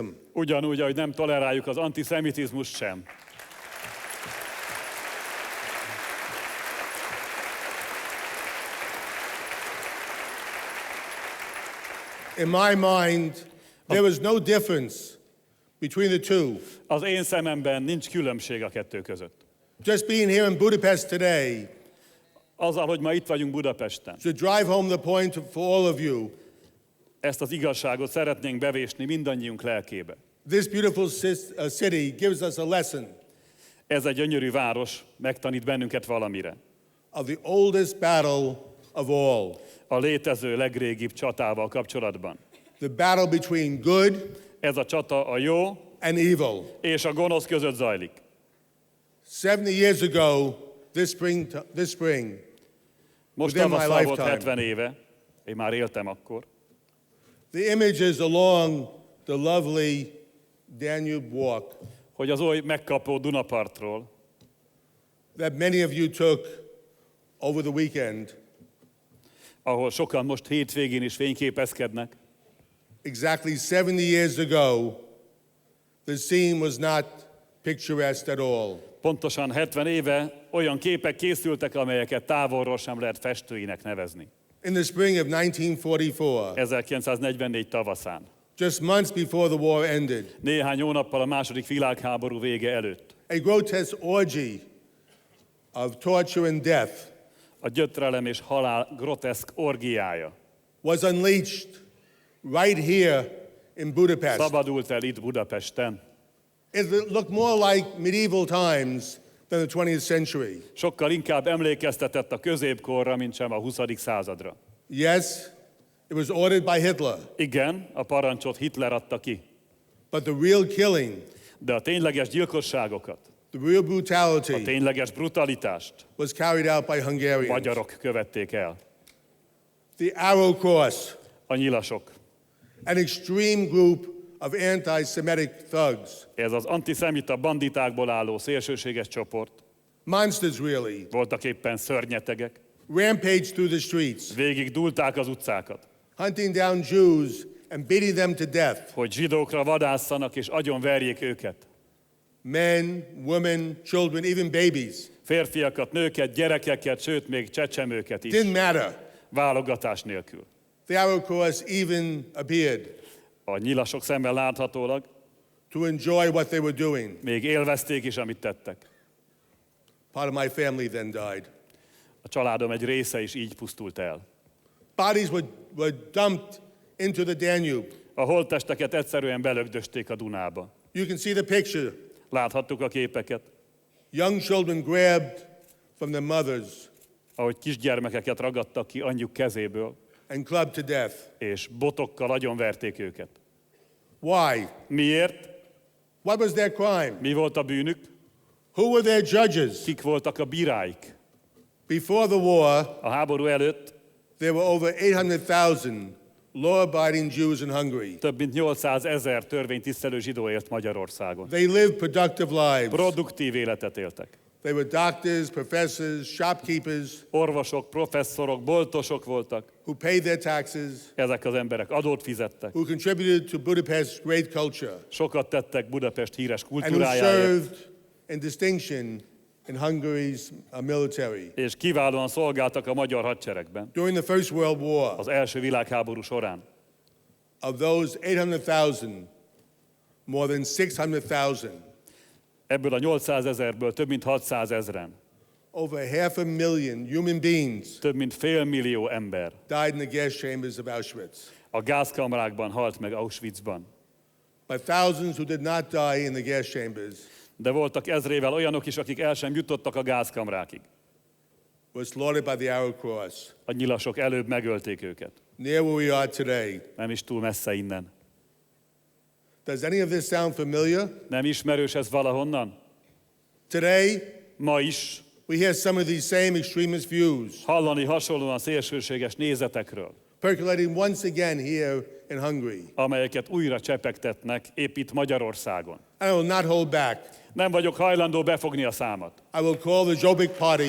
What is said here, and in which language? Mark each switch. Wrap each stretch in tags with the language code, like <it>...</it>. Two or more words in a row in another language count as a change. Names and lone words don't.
<hu>Ugyanúgy, ahogy nem toleráljuk az antiszemitizmust sem.</hu> <en>In my mind, there is no difference between the two.</en> <hu>Az én szememben nincs különbség a kettő között.</hu> <en>Just being here in Budapest today</en> <hu>Azzal, hogy ma itt vagyunk Budapesten,</hu> <en>should drive home the point for all of you.</en> <hu>ezt az igazságot szeretnénk bevésni mindannyiunk lelkébe.</hu> <en>This beautiful city gives us a lesson</en> <hu>Ez egy gyönyörű város megtanít bennünket valamire.</hu> <en>of the oldest battle of all.</en> <hu>A létező legrégibb csatával kapcsolatban.</hu> <en>The battle between good</en> <hu>Ez a csata a jó</hu> <en>and evil.</en> <hu>és a gonosz között zajlik.</hu> <en>70 years ago, this spring,</en> <hu>Most</hu> <en>Within my</en> <hu>tavasszal volt</hu> <en>lifetime.</en> <hu>70 éve, én már éltem akkor.</hu> <en>the images along the lovely Danube walk</en> <hu>Hogy az oly megkapó Dunapartról,</hu> <en>that many of you took over the weekend,</en> <hu>ahol sokan most hétvégén is fényképezkednek,</hu> <en>exactly 70 years ago, the scene was not picturesque at all.</en> <hu>pontosan 70 éve olyan képek készültek, amelyeket távolról sem lehet festőinek nevezni.</hu> <en>In the spring of 1944,</en> <hu>1944 tavaszán,</hu> <en>just months before the war ended,</en> <hu>néhány hónappal a második világháború vége előtt,</hu> <en>a grotesque orgy of torture and death</en> <hu>a gyötrelem és halál groteszk orgiája</hu> <en>was unleashed right here in Budapest.</en> <hu>szabadult el itt Budapesten.</hu> <en>It looked more like medieval times than the 20th century.</en> <hu>Sokkal inkább emlékeztetett a középkorra, mint sem a 20. századra.</hu> <en>Yes, it was ordered by Hitler,</en> <hu>Igen, a parancsot Hitler adta ki,</hu> <en>but the real killing,</en> <hu>de a tényleges gyilkosságokat,</hu> <en>the real</en> <hu>a</hu> <en>brutality</en> <hu>tényleges brutalitást</hu> <en>was carried out by Hungarians.</en> <hu>magyarok követték el.</hu> <en>The Arrow Cross,</en> <hu>A nyilasok.</hu> <en>an extreme group of anti-Semitic thugs,</en> <hu>Ez az antiszemita banditákból álló szélsőséges csoport,</hu> <en>monsters really,</en> <hu>voltak éppen szörnyetegek,</hu> <en>rampaged through the streets,</en> <hu>végig dúlták az utcákat,</hu> <en>hunting down Jews and beating them to death.</en> <hu>hogy zsidókra vadásszanak és agyonverjék őket.</hu> <en>Men, women, children, even babies.</en> <hu>Férfiakat, nőket, gyerekeket, sőt még csecsemőket is.</hu> <en>Didn't matter.</en> <hu>Válogatás nélkül.</hu> <en>The Arrow Cross even appeared</en> <hu>A nyilasok szemmel láthatólag</hu> <en>to enjoy what they were doing.</en> <hu>még élvezték is, amit tettek.</hu> <en>Part of my family then died.</en> <hu>A családom egy része is így pusztult el.</hu> <en>Bodies were dumped into the Danube.</en> <hu>A holttesteket egyszerűen belögdösték a Dunába.</hu> <en>You can see the picture.</en> <hu>Láthattuk a képeket.</hu> <en>Young children grabbed from their mothers</en> <hu>ahogy kisgyermekeket ragadtak ki anyjuk kezéből,</hu> <en>and clubbed to death.</en> <hu>és botokkal agyonverték őket.</hu> <en>Why?</en> <hu>Miért?</hu> <en>What was their crime?</en> <hu>Mi volt a bűnük?</hu> <en>Who were their judges?</en> <hu>Kik voltak a bíráik?</hu> <en>Before the war,</en> <hu>A háború előtt</hu> <en>there were over 800,000 law-abiding Jews in Hungary.</en> <hu>több mint 800 000 törvénytisztelő zsidó élt Magyarországon.</hu> <en>They lived productive lives.</en> <hu>Produktív életet éltek.</hu> <en>They were doctors, professors, shopkeepers</en> <hu>Orvosok, professzorok, boltosok voltak.</hu> <en>who paid their taxes,</en> <hu>Ezek az emberek adót fizettek.</hu> <en>who contributed to Budapest's great culture,</en> <hu>Sokat tettek Budapest híres</hu> <en>and who</en> <hu>kultúrájáért,</hu> <en>served in distinction in Hungary's military.</en> <hu>és kiválóan szolgáltak a magyar hadseregben</hu> <en>During the First World War,</en> <hu>az első világháború során.</hu> <en>of those 800,000, more than 600,000,</en> <hu>Ebből a 800 000-ből több mint 600 000-en,</hu> <en>over 500,000 human beings</en> <hu>több mint 500 000 ember</hu> <en>died in the gas chambers of Auschwitz.</en> <hu>a gázkamrákban halt meg Auschwitzban.</hu> <en>But thousands who did not die in the gas chambers</en> <hu>De voltak ezrével olyanok is, akik el sem jutottak a gázkamrákig.</hu> <en>were slaughtered by the Arrow Cross.</en> <hu>A nyilasok előbb megölték őket.</hu> <en>Near where we are today.</en> <hu>Nem is túl messze innen.</hu> <en>Does any of this sound familiar?</en> <hu>Nem ismerős ez valahonnan?</hu> <en>Today,</en> <hu>Ma is</hu> <en>we hear some of these same extremist views</en> <hu>hallani hasonlóan szélsőséges nézetekről,</hu> <en>percolating once again here in Hungary.</en> <hu>amelyeket újra csepegtetnek épp itt Magyarországon.</hu> <en>I will not hold back.</en> <hu>Nem vagyok hajlandó befogni a számat.</hu> <en>I will call the Jobbik Party</en>